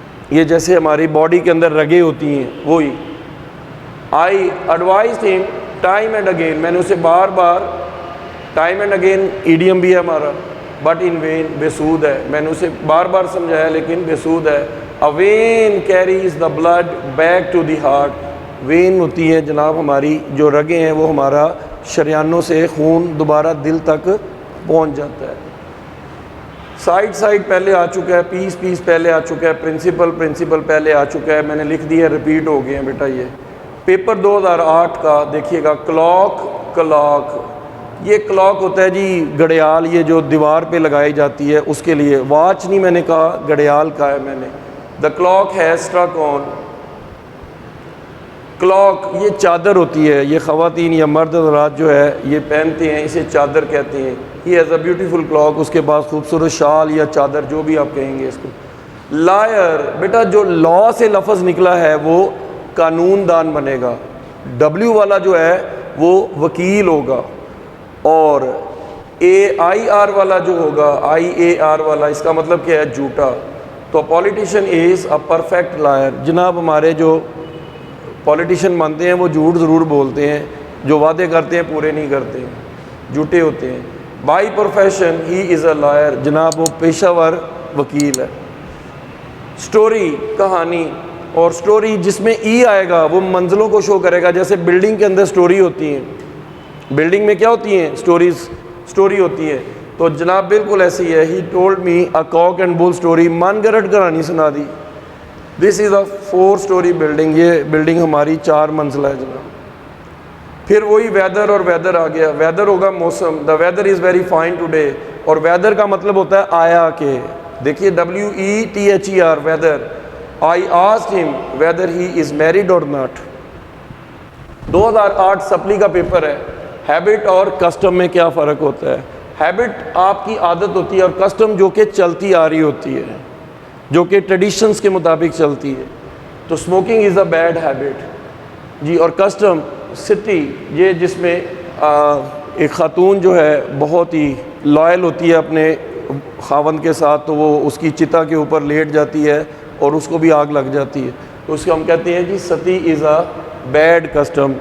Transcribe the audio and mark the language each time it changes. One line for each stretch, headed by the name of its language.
Urdu: یہ جیسے ہماری باڈی کے اندر رگیں ہوتی ہیں وہی.
English: I advised him time and again,
Urdu: میں نے اسے بار بار، ٹائم اینڈ اگین ایڈیم بھی ہے ہمارا،
English: but in vain
Urdu: بے سود ہے. میں نے اسے بار بار سمجھایا لیکن بے سود ہے.
English: A vein carries the blood back to the heart.
Urdu: When ہوتی ہے جناب ہماری جو رگیں ہیں، وہ ہمارا شریانوں سے خون دوبارہ دل تک پہنچ جاتا ہے. سائڈ سائڈ پہلے آ چکا ہے، پیس پیس پہلے آ چکا ہے، پرنسپل پہلے آ چکا ہے. میں نے لکھ دیا ہے، ریپیٹ ہو گئے ہیں بیٹا. یہ پیپر 2008 کا دیکھیے گا. کلاک. کلاک یہ کلاک ہوتا ہے جی گھڑیال، یہ جو دیوار پہ لگائی جاتی ہے اس کے لیے. واچ نہیں میں نے کہا، گھڑیال کہا ہے میں نے.
English: The clock has struck on.
Urdu: Clock یہ چادر ہوتی ہے، یہ خواتین یا مرد حضرات جو ہے یہ پہنتے ہیں، اسے چادر کہتے ہیں.
English: He has a beautiful clock.
Urdu: اس کے پاس خوبصورت شال یا چادر جو بھی آپ کہیں گے اس کو. لائر بیٹا جو لا سے لفظ نکلا ہے وہ قانون دان بنے گا. ڈبلیو والا جو ہے وہ وکیل ہوگا، اور اے آئی آر والا جو ہوگا، آئی اے آر والا، اس کا مطلب کیا ہے؟ جھوٹا.
English: تو politician is a perfect liar.
Urdu: جناب ہمارے جو پولیٹیشین مانتے ہیں وہ جھوٹ ضرور بولتے ہیں، جو وعدے کرتے ہیں پورے نہیں کرتے ہیں، جھوٹے ہوتے ہیں.
English: By profession he is a liar.
Urdu: جناب وہ پیشہ ور وکیل ہے. سٹوری کہانی، اور سٹوری جس میں ای آئے گا وہ منزلوں کو شو کرے گا. جیسے بلڈنگ کے اندر سٹوری ہوتی ہیں، بلڈنگ میں کیا ہوتی ہیں؟ سٹوری ہوتی ہے. تو جناب بالکل ایسی ہے.
English: He told me a cock and bull story.
Urdu: من گھڑت کہانی سنا دی.
English: This is a 4 story building.
Urdu: یہ بلڈنگ ہماری 4 منزلہ ہے جناب. پھر وہی ویدر، اور ویدر آ گیا. ویدر ہوگا موسم.
English: The weather is very fine today.
Urdu: اور ویدر کا مطلب ہوتا ہے آیا کہ. دیکھیے WETHER ویدر.
English: I asked him whether he is married or not. 2008
Urdu: سپلی کا پیپر ہے. ہیبٹ اور کسٹم میں کیا فرق ہوتا ہے؟ ہیبٹ آپ کی عادت ہوتی ہے، اور کسٹم جو کہ چلتی آ رہی ہوتی ہے، جو کہ ٹریڈیشنز کے مطابق چلتی ہے.
English: تو smoking is a bad habit جی.
Urdu: اور کسٹم سٹی، یہ جس میں ایک خاتون جو ہے بہت ہی لائل ہوتی ہے اپنے خاوند کے ساتھ، تو وہ اس کی چتا کے اوپر لیٹ جاتی ہے اور اس کو بھی آگ لگ جاتی ہے. تو اس کو ہم کہتے ہیں جی ستی
English: Is a bad custom.